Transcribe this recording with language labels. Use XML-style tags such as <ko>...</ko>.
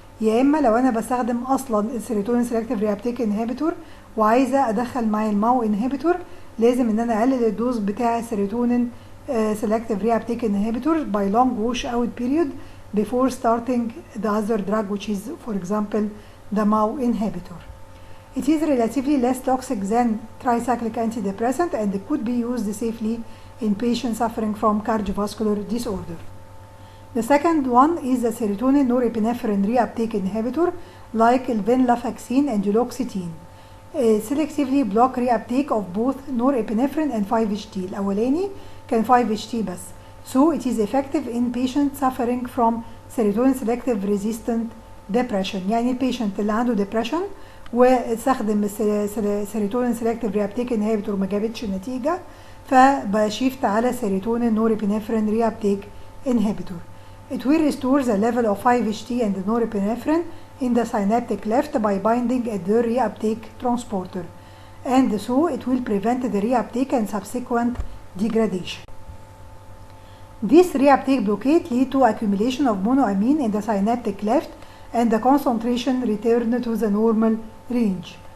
<ar>يا اما لو انا بستخدم اصلا السيروتونين سيلكتيف ريابتيك انهبيتور وعايزه ادخل معاه الماو انهبيتور، لازم ان انا اقلل الدوز بتاع السيروتونين selective reuptake inhibitor</ar> <en>by long washout period before starting the other drug which is for example the MAO inhibitor. It is relatively less toxic than tricyclic antidepressant and it could be used safely in patients suffering from cardiovascular disorder. The second one is the serotonin norepinephrine reuptake inhibitor like venlafaxine and duloxetine. Selectively block reuptake of both norepinephrine and 5-HT.</en> <ar>الأولاني كان 5-HT بس.</ar> <en>So it is effective in patients suffering from serotonin selective resistant depression.</en> <ar>يعني البيشنت اللي عنده depression واستخدم السيروتونين selective reuptake inhibitor ما جابتش نتيجة، فبشيفت على serotonin norepinephrine reuptake inhibitor.</ar> <en>It will restore the level of 5-HT and the norepinephrine in the synaptic cleft by binding at the reuptake transporter, and so it will prevent the reuptake and subsequent degradation. This reuptake blockade lead to accumulation of monoamine in the synaptic cleft and the concentration return to the normal range.</en>